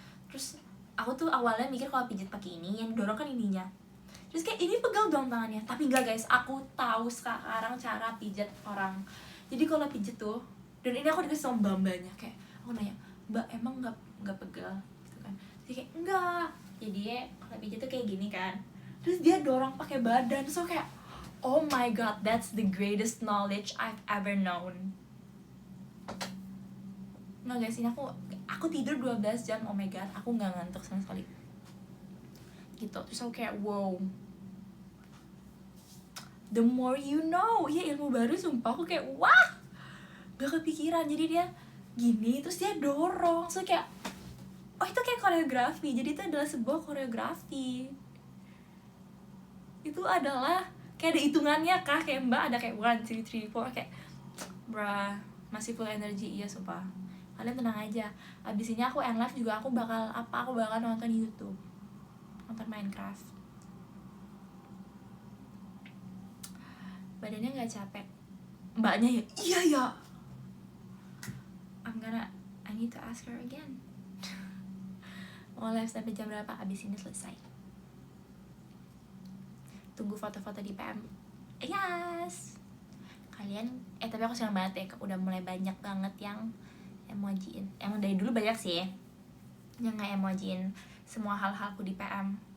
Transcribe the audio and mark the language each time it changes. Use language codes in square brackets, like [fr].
[id] Terus aku tuh awalnya mikir kalau pijit pakai ini yang dorong kan ininya, terus kayak ini pegal dong tangannya. Tapi enggak guys, aku tahu sekarang cara pijat orang. Jadi kalau pijit tuh, dan ini aku dikasih sama mbak-mbaknya, kayak aku nanya, mbak emang nggak pegal gitu kan. Jadi kayak enggak, jadi kalau pijit tuh kayak gini kan, terus dia dorong pakai badan. [en] So kayak oh my god, that's the greatest knowledge I've ever known. [id] Nah guys, ini aku tidur 12 jam, [en] oh my god, [id] aku nggak ngantuk sama sekali gitu. Terus aku kayak [en] wow, the more you know. [id] Ya ilmu baru sumpah, aku kayak wah, gak kepikiran. Jadi dia gini, terus dia dorong. So kayak oh itu kayak koreografi. Jadi itu adalah sebuah koreografi. Itu adalah kayak ada hitungannya kah, kayak mbak ada kayak 1, 2, 3, 4, kayak bruh, masih full energy. Iya sumpah, kalian tenang aja. Abis ini aku end live juga, aku bakal nonton YouTube, nonton Minecraft. Badannya nggak capek mbaknya ya? Iya ya, [en] I need to ask her again. [id] Mau live sampai jam berapa? Abis ini selesai. Tunggu foto-foto di PM. Yes. Kalian tapi aku senang banget ya, udah mulai banyak banget yang emojiin. Emang dari dulu banyak sih yang nggak emojiin semua hal-halku di PM.